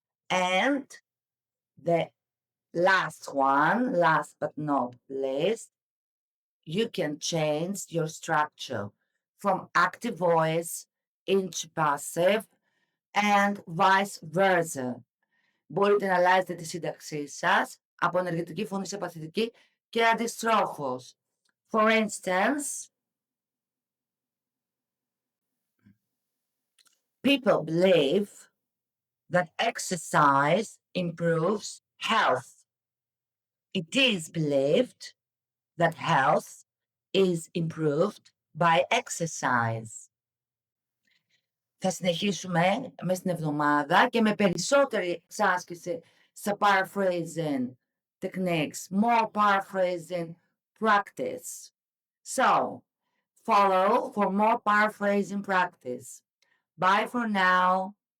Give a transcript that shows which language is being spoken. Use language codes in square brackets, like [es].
[en] And the last one, last but not least, you can change your structure from active voice into passive and vice versa. [el] Μπορείτε να αλλάζετε τη σύνταξή σας από ενεργητική φωνή σε παθητική και αντιστρόφως. [en] For instance, people believe that exercise improves health. It is believed that health is improved by exercise. [el] Θα συνεχίσουμε μες την εβδομάδα και με περισσότερη εξάσκηση στα paraphrasing techniques, [en] more paraphrasing practice. So, follow for more paraphrasing practice. Bye for now.